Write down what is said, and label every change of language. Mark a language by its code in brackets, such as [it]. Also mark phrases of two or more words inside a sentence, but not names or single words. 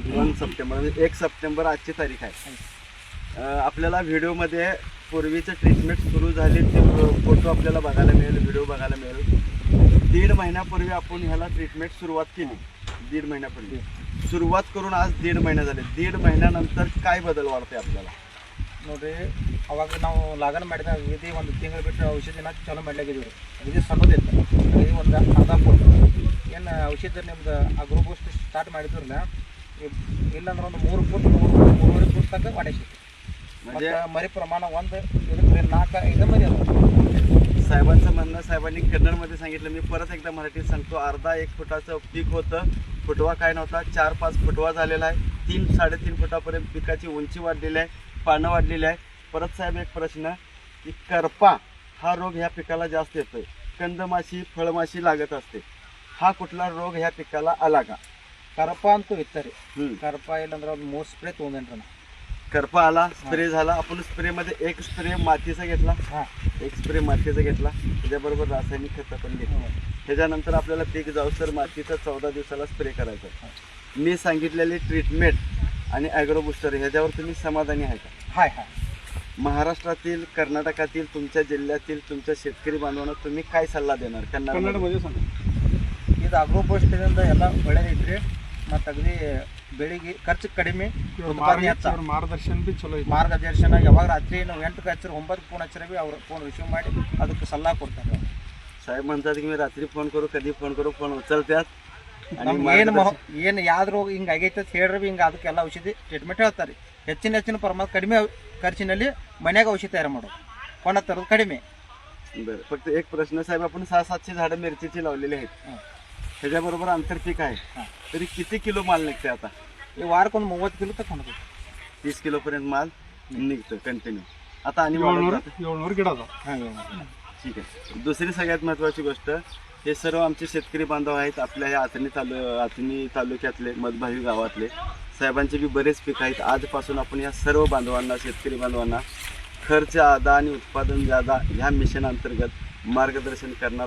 [mr] 1 सप्टेंबर म्हणजे 1 सप्टेंबर आजची तारीख आहे. आपल्याला व्हिडिओमध्ये पूर्वीचं ट्रीटमेंट सुरू झाली ते फोटो आपल्याला बघायला मिळेल, व्हिडिओ बघायला मिळेल. 1.5 महिन्यापूर्वी आपण ह्याला ट्रीटमेंट सुरुवात केली. 1.5 महिन्यापूर्वी सुरुवात करून आज 1.5 महिना झाले. 1.5 महिन्यानंतर काय बदल वाढते आपल्याला? [kn] ನೋಡ್ರಿ ಅವಾಗ ನಾವು ಲಾಗನ್ ಮಾಡಿದ ಇದು 1 ತಿಂಗಳು ಬಿಟ್ಟು ಔಷಧಿನ ಚಾಲೂ ಮಾಡ್ಲಾಗಿದ್ದೀವಿ. ಇದು ಸಣ್ಣದಿತ್ತು, ಇದು ಒಂದು ಅರ್ಧ ಫುಟ್ ಏನು ಔಷಧಿ ನಿಮ್ದು ಅಗ್ರೋಬೂಸ್ಟ್ ಸ್ಟಾರ್ಟ್ ಮಾಡಿದ್ರಲ್ಲ, ಇಲ್ಲಾಂದ್ರೆ ಒಂದು 3 ಫುಟ್ 3.5 ಫುಟ್ ತನಕ ವಾಡಿಸಿ. [mr] म्हणजे मरी प्रमाण 1 4 5 मध्ये साहेबांचं म्हणणं, साहेबांनी कन्नडमध्ये सांगितलं, मी परत एकदा मराठीत सांगतो. अर्धा 1 फुटाचं पीक होतं, फुटवा काय नव्हता, 4-5 फुटवा झालेला आहे. 3-3.5 फुटापर्यंत पिकाची उंची वाढलेली आहे, पानं वाढलेली आहे. परत साहेब एक प्रश्न की करपा हा रोग ह्या पिकाला जास्त येतोय, कंदमाशी फळमाशी लागत असते, हा कुठला रोग ह्या पिकाला आला का? [kn] ಕರಪ ಅಂತೂ ಇತ್ತರಿ. ಕರಪ ಇಲ್ಲಂದ್ರೆ ಒಂದು 3 ಸ್ಪ್ರೇ ತೊಗೊಂಡ್ರಿ ನಾ. [mr] करपा आला, स्प्रे झाला. आपण स्प्रेमध्ये 1 स्प्रे मातीचा घेतला, 1 स्प्रे मातीचा घेतला, त्याच्याबरोबर रासायनिक खतं पण घेतली. त्याच्यानंतर आपल्याला पीक जाऊसर मातीचा 14 दिवसाला स्प्रे करायचा. मी सांगितलेली ट्रीटमेंट आणि ॲग्रो बुस्टर ह्याच्यावर तुम्ही समाधानी आहे का? हाय हाय. महाराष्ट्रातील, कर्नाटकातील, तुमच्या जिल्ह्यातील तुमच्या शेतकरी बांधवांना तुम्ही काय सल्ला देणार कन्नडमध्ये सांगा? [kn] ಇದು ಅಗ್ರೋಬೋಸ್ಟಿಂದ ಎಲ್ಲ ಒಳ್ಳೆದೈತ್ರಿ. ಮತ್ತು ಅಗದಿ ಬೆಳಿಗ್ಗೆ ಖರ್ಚು ಕಡಿಮೆ, ಮಾರ್ಗದರ್ಶನ ಬಿ ಚಲೋ ಐತಿ. ಮಾರ್ಗದರ್ಶನ ಯಾವಾಗ ರಾತ್ರಿ ನಾವು 8ಕ್ಕೆ ಹಚ್ಚಿರ 9ಕ್ಕೆ ಫೋನ್ ಹಚ್ಚಿರ ಬಿ ಅವ್ರು ಫೋನ್ ರಿಸೀವ್ ಮಾಡಿ ಅದಕ್ಕೆ ಸಲಹೆ ಕೊಡ್ತಾರೆ. [mr] साहेब म्हणतात की मी रात्री फोन करू, कधी फोन करू, फोन उचलतात. [kn] ಏನು ಯಾವ್ದು ರೋಗ ಹಿಂಗೆ ಆಗೈತೆ ಅಂತ ಹೇಳ್ರಿ, ಹಿಂಗೆ ಅದಕ್ಕೆಲ್ಲ ಔಷಧಿ ಟ್ರೀಟ್ಮೆಂಟ್ ಹೇಳ್ತಾರೆ. ಹೆಚ್ಚಿನ ಪ್ರಮಾಣ ಕಡಿಮೆ ಖರ್ಚಿನಲ್ಲಿ ಮನ್ಯಾಗ ಔಷಧಿ ತಯಾರು ಮಾಡೋದು, ಕೊಂಡ ತರೋದು ಕಡಿಮೆ. [mr] बरं, फक्त एक प्रश्न साहेब, आपण 600-700 झाडं मिरचीची लावलेली आहेत, ह्याच्याबरोबर आंतरपीक आहे, तरी किती किलो माल निघते आता? [kn] ಈ ವಾರಕ್ಕೊಂದು 30 ಕಿಲೋ ತಗೊಂಡು [mr] 30 किलोपर्यंत माल निघतो कंटिन्यू. आता आणि [kn] 700 ಗಿಡ ಅದಾವ. [mr] ठीक आहे. दुसरी सगळ्यात महत्त्वाची गोष्ट, हे सर्व आमचे शेतकरी बांधव आहेत आपल्या ह्या आथणी तालुक्यातले, मधभावी गावातले. साहेबांचे बी बरेच पीक आहेत. आजपासून आपण या सर्व बांधवांना, शेतकरी बांधवांना खर्च आधा आणि उत्पादन जादा ह्या मिशन अंतर्गत मार्गदर्शन करणार आहे.